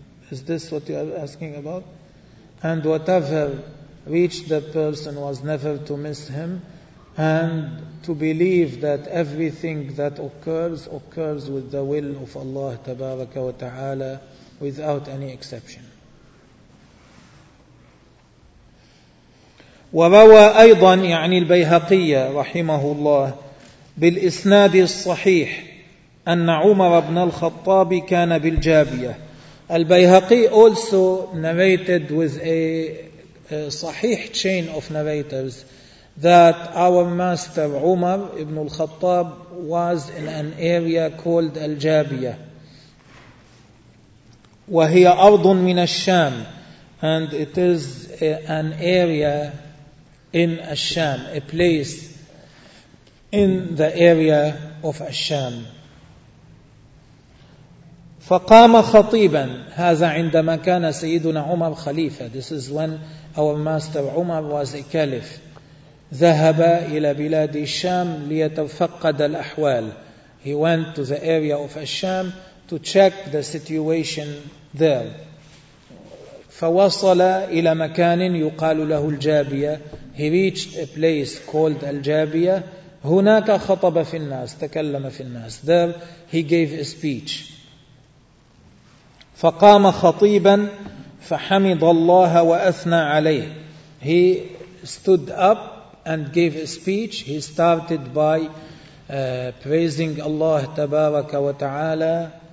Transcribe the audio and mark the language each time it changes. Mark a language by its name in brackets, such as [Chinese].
[English] Is this what you are asking about? And whatever reached the person was never to miss him. And to believe that everything that occurs, occurs with the will of Allah tabaraka wa ta'ala, without any exception. [Arabic] وروى أيضا يعني البيهقية رحمه الله بالإسناد الصحيح أن عمر بن الخطاب كان بالجابية. [English] البيهقي also narrated with a صحيح chain of narrators that our master Umar ibn al-Khattab was in an area called الجابية [Arabic] وهي أرض من الشام, [English] and it is an area in Ash-Sham, a place in the area of Ash-Sham. [Arabic] فقام خطيبا, هذا عندما كان سيدنا عمر خليفة. [English] This is when our master Umar was a caliph. [Arabic] ذهب إلى بلاد الشام ليتفقد الأحوال. [English] He went to the area of Ash-Sham to check the situation there. [Arabic] فوصل إلى مكان يقال له الجابية. [English] He reached a place called Al-Jabiya. [Arabic] هناك خطب في الناس, تكلم في الناس. [English] There he gave a speech. [Arabic] فقام خطيبا فحمد الله وأثنى عليه. [English] He stood up and gave a speech. He started by praising Allah [Arabic] تبارك وتعالى.